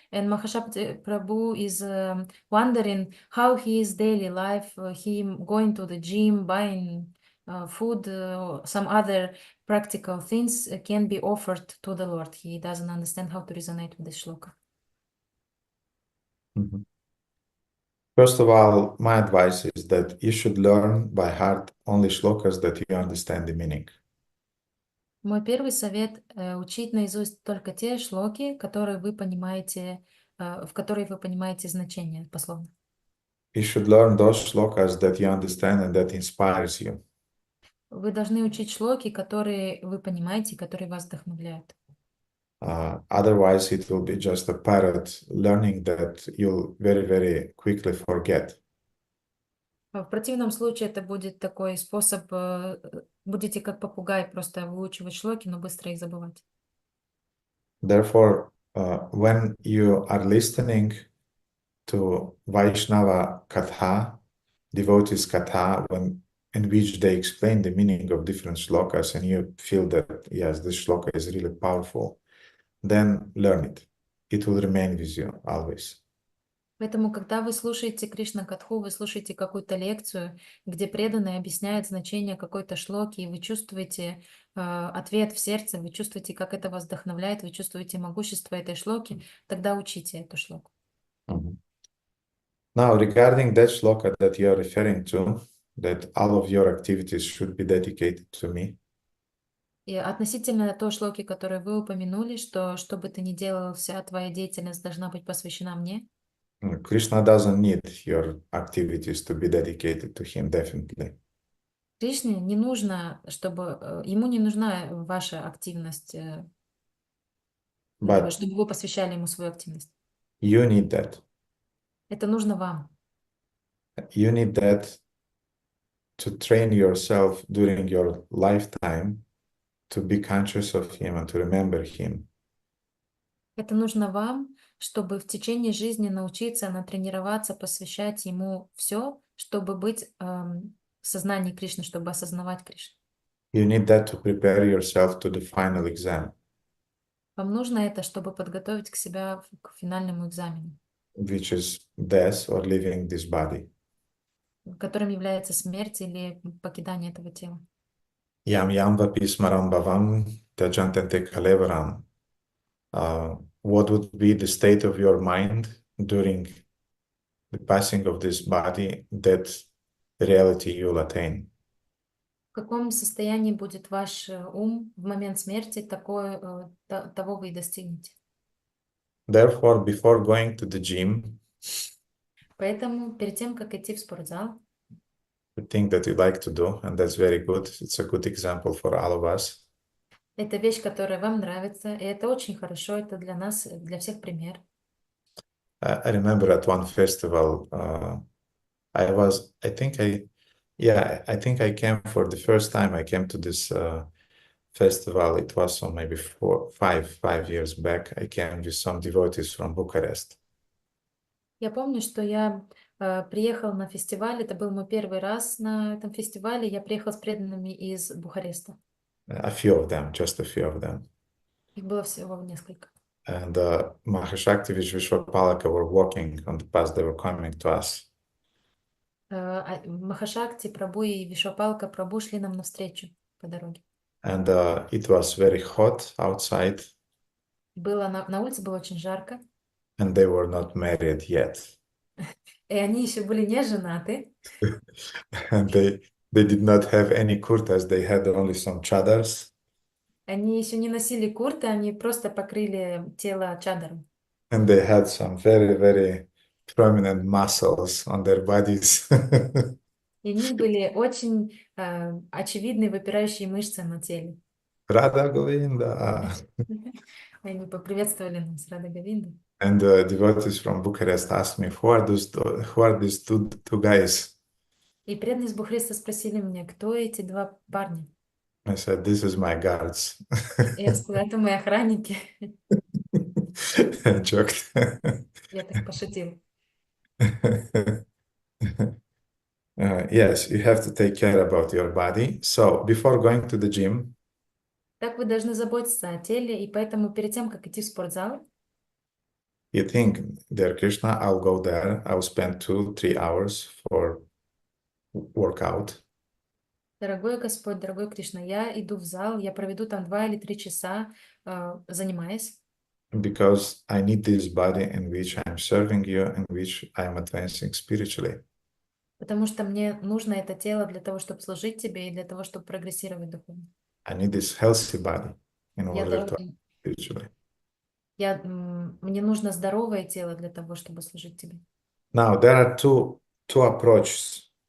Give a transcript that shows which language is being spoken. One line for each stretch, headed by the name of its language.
English: And Mahashakti Prabhu is wondering how his daily life, him going to the gym, buying food, some other practical things can be offered to the Lord. He doesn't understand how to resonate with this shloka. First of all, my advice is that you should learn by heart only shlokas that you understand the meaning.
Russian: Мой первый совет — учить наизусть только те шлоки, которые вы понимаете, в которые вы понимаете значение пословно.
English: You should learn those shlokas that you understand and that inspires you.
Russian: Вы должны учить шлоки, которые вы понимаете, которые вас вдохновляют.
English: Otherwise, it will be just a parrot learning that you'll very, very quickly forget.
Russian: В противном случае это будет такой способ, будете как попугай просто выучивать шлоки, но быстро их забывать.
English: Therefore, when you are listening to Vaishnava Katha, devotees Katha, in which they explain the meaning of different shlokas, and you feel that, yes, this shloka is really powerful, then learn it. It will remain with you always.
Russian: Поэтому, когда вы слушаете Кришна-катху, вы слушаете какую-то лекцию, где преданный объясняет значение какой-то шлоки, и вы чувствуете ответ в сердце, вы чувствуете, как это вас вдохновляет, вы чувствуете могущество этой шлоки, тогда учите эту шлоку.
English: Now, regarding that shloka that you are referring to, that all of your activities should be dedicated to me.
Russian: И относительно той шлоки, которую вы упомянули, что бы ты ни делал, вся твоя деятельность должна быть посвящена мне.
English: Krishna doesn't need your activities to be dedicated to him, definitely.
Russian: Кришне не нужно, ему не нужна ваша активность,
English: But
Russian: чтобы вы посвящали ему свою активность.
English: you need that.
Russian: Это нужно вам.
English: You need that to train yourself during your lifetime to be conscious of him and to remember him.
Russian: Это нужно вам, чтобы в течение жизни научиться, натренироваться, посвящать ему все, чтобы быть в сознании Кришны, чтобы осознавать Кришну.
English: You need that to prepare yourself to the final exam,
Russian: Вам нужно это, чтобы подготовить к себя к финальному экзамену,
English: which is death or leaving this body.
Russian: которым является смерть или покидание этого тела.
Sanskrit: Yam yam vapi smaram bhavam tajantente kalevaram.
English: What would be the state of your mind during the passing of this body, that reality you'll attain?
Russian: В каком состоянии будет ваш ум в момент смерти, того вы и достигнете.
English: Therefore, before going to the gym,
Russian: Поэтому перед тем, как идти в спортзал,
English: the thing that you like to do, and that's very good, it's a good example for all of us.
Russian: это вещь, которая вам нравится, и это очень хорошо, это для нас, для всех пример.
English: I remember at one festival, I think I came for the first time. I came to this festival. It was so maybe 5 years back. I came with some devotees from Bucharest.
Russian: Я помню, что я приехал на фестиваль, это был мой первый раз на этом фестивале, я приехал с преданными из Бухареста.
English: A few of them, just a few of them.
Russian: Их было всего несколько.
English: And Mahashaktivich Vishwapalaka were walking on the path. They were coming to us.
Russian: Махашакти, Прабhu и Вишвапалка Прабhu шли нам навстречу по дороге.
English: And it was very hot outside.
Russian: На улице было очень жарко.
English: And they were not married yet.
Russian: И они еще были не женаты.
English: And they did not have any kurtas. They had only some chadars.
Russian: Они еще не носили курты, они просто покрыли тело чадром.
English: And they had some very, very prominent muscles on their bodies.
Russian: И у них были очень очевидные выпирающие мышцы на теле.
English: Radha Govinda.
Russian: Они поприветствовали нас, Рада Говинда.
English: And the devotees from Bucharest asked me, who are these two guys?
Russian: И преданные из Бухареста спросили меня, кто эти два парня?
English: I said, this is my guards.
Russian: Я сказала, это мои охранники.
English: I joked.
Russian: Я так пошутил.
English: Yes, you have to take care about your body. So before going to the gym,
Russian: Так вы должны заботиться о теле, и поэтому перед тем, как идти в спортзал,
English: you think, dear Krishna, I'll go there. I'll spend 2-3 hours for workout.
Russian: дорогой Господь, дорогой Кришна, я иду в зал, я проведу там 2 или 3 часа, занимаясь.
English: Because I need this body in which I'm serving you, in which I'm advancing spiritually.
Russian: Потому что мне нужно это тело для того, чтобы служить тебе, и для того, чтобы прогрессировать духовно.
English: I need this healthy body in order to spiritually.
Russian: Мне нужно здоровое тело для того, чтобы служить тебе.
English: Now, there are two approaches.